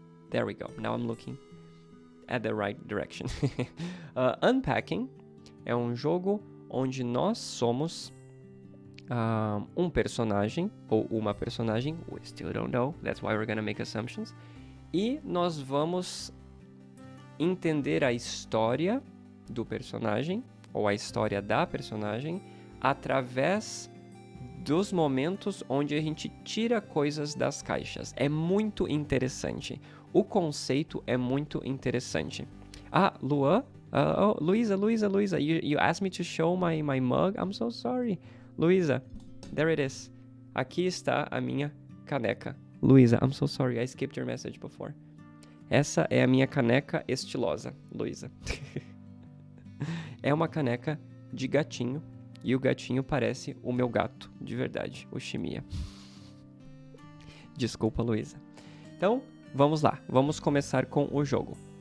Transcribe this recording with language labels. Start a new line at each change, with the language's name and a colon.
English: There we go. Now I'm looking at the right direction.
Portuguese: Unpacking é um jogo onde nós somos um personagem ou uma personagem.
English: We still don't know. That's why we're gonna make assumptions.
Portuguese: E nós vamos entender a história do personagem ou a história da personagem através dos momentos onde a gente tira coisas das caixas. É muito interessante. O conceito é muito interessante. Luan?
English: Luisa, you asked me to show my mug? I'm so sorry. Luisa, there it is.
Portuguese: Aqui está a minha caneca.
English: Luisa, I'm so sorry, I skipped your message before.
Portuguese: Essa é a minha caneca estilosa, Luisa. É uma caneca de gatinho, e o gatinho parece o meu gato, de verdade, o Chimia. Desculpa, Luisa. Então, vamos lá, vamos começar com o jogo.